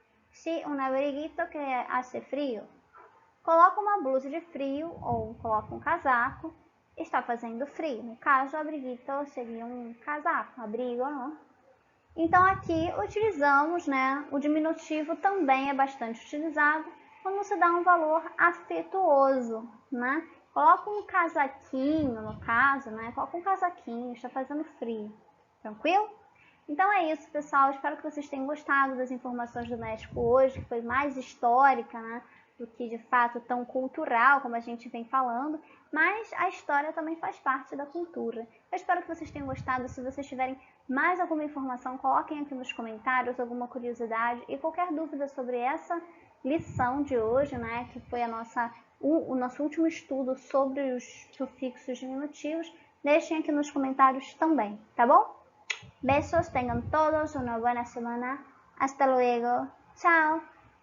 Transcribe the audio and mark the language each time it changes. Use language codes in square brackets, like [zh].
[es] Sí, un abriguito que hace frío. [pt] Coloca uma blusa de frio ou coloca um casaco. Está fazendo frio. No caso, o abriguito seria um casaco, abrigo, não? Então, aqui utilizamos, né, o diminutivo também é bastante utilizado quando você dá um valor afetuoso, né? Coloca um casaquinho, no caso, né? Coloca um casaquinho, está fazendo frio. Tranquilo? Então é isso, pessoal. Espero que vocês tenham gostado das informações do México hoje, que foi mais histórica, né, do que de fato tão cultural, como a gente vem falando. Mas a história também faz parte da cultura. Eu espero que vocês tenham gostado. Se vocês tiverem mais alguma informação, coloquem aqui nos comentários, alguma curiosidade e qualquer dúvida sobre essa lição de hoje, né, que foi o nosso último estudo sobre os sufixos diminutivos, deixem aqui nos comentários também, tá bom? [es] Besos, tengan todos una buena semana. Hasta luego. Chao.